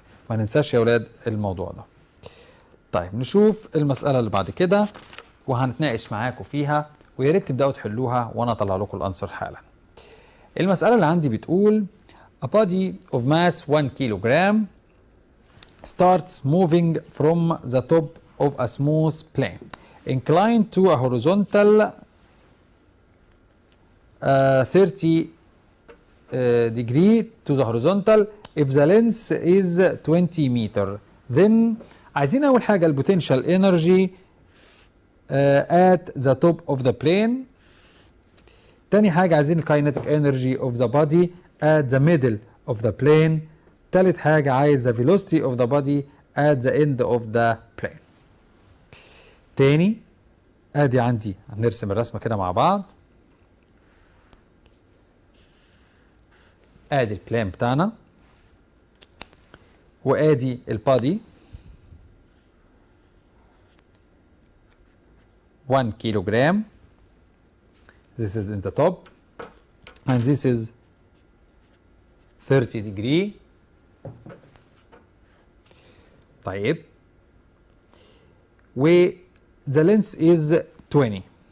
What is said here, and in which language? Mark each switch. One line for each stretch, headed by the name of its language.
Arabic: ما ننساش يا اولاد الموضوع ده. طيب نشوف المسألة اللي بعد كده وهنتناقش معاكم فيها، ويا ريت تبداوا تحلوها وانا اطلع لكم الانسر حالا. المسألة اللي عندي بتقول
English: a body of mass 1 kilogram starts moving from the top of a smooth plane inclined to a horizontal 30 degree to the horizontal if the length is 20 meter. Then
Arabic: عايزين أول حاجة البوتنشال
English: energy at the top of the plane.
Arabic: تاني حاجة عايزين الكاينيتيك
English: energy of the body at the middle of the plane.
Arabic: تالت حاجة عايز
English: the velocity of the body at the end of the plane.
Arabic: تاني ادي عندي هنرسم الرسمة كده مع بعض. ادي البلان بتاعنا وادي البادي 1 kilogram.
English: This is in the top and this is 30 degree.
Arabic: طيب و
English: the length is 20.